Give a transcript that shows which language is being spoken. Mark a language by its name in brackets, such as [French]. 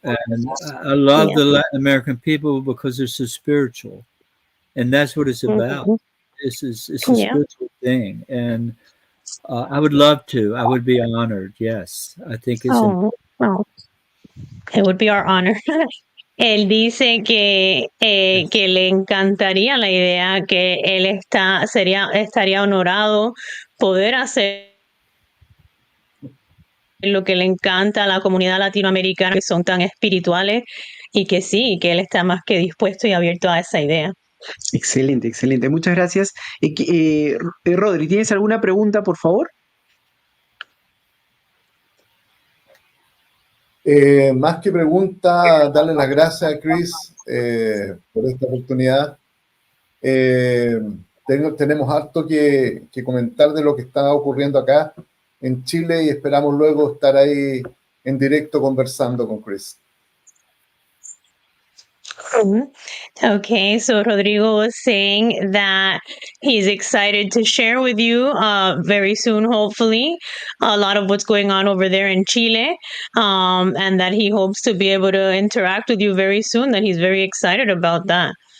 [English] And I love the Latin American people because they're so spiritual, and that's what it's about. It's a spiritual thing, and I would love to. I would be honored. Yes, I think it's important. It would be our honor. [Spanish] Él dice que le encantaría la idea, que él estaría honorado poder hacer lo que le encanta a la comunidad latinoamericana, que son tan espirituales, y que sí, que él está más que dispuesto y abierto a esa idea. Excelente, excelente. Muchas gracias. Rodri, ¿tienes alguna pregunta, por favor? Más que pregunta, darle las gracias a Chris por esta oportunidad. Tenemos harto que comentar de lo que está ocurriendo acá en Chile y esperamos luego estar ahí en directo conversando con Chris. [English] Okay, so Rodrigo was saying that he's excited to share with you very soon, hopefully, a lot of what's going on over there in Chile, and that he hopes to be able to interact with you very soon, that he's very excited about that.